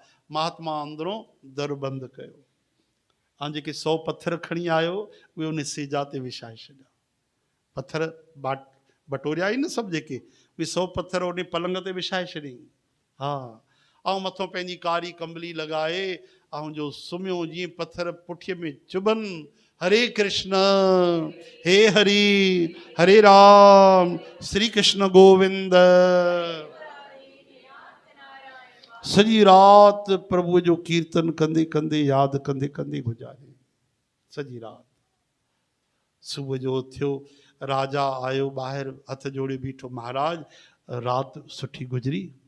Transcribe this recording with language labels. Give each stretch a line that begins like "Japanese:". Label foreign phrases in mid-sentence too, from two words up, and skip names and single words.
Sindhi: महात्मा अंदरों दर बंदि कयो, ऐं जेके 100 पत्थर खणी आयो उहे उन सेजा ते विछाए छॾिया। पत्थर बटोरिया ई न सभु, जेके उहे 100 पत्थर उन पलंग ते विछाए छॾियईं। हा, ऐं मथां पंहिंजी कारी कंबली लॻाए, ऐं जो सुम्हियो, जीअं पत्थर पुठीअ में चुभनि, हरे कृष्ण हे हरि हरे राम श्री कृष्ण गोविंद। सॼी राति प्रभु जो कीर्तन कंदे कंदे, यादि कंदे कंदे गुज़ारी सॼी राति। सुबुह जो थियो, राजा आयो ॿाहिरि, हथ जोड़े बीठो, महाराज राति सुठी गुज़री।